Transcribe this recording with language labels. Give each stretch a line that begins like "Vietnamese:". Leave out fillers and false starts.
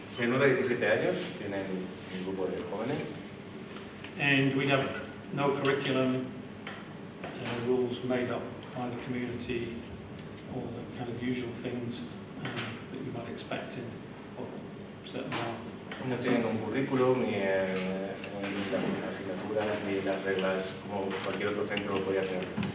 Spanish: De 9 a 17 años tienen un grupo de jóvenes.
English: And we have no curriculum rules made up by the community, all the kind of usual things that you might expect in certain
Spanish: No tienen un currículum, ni las asignaturas, ni las reglas como cualquier otro centro podría tener.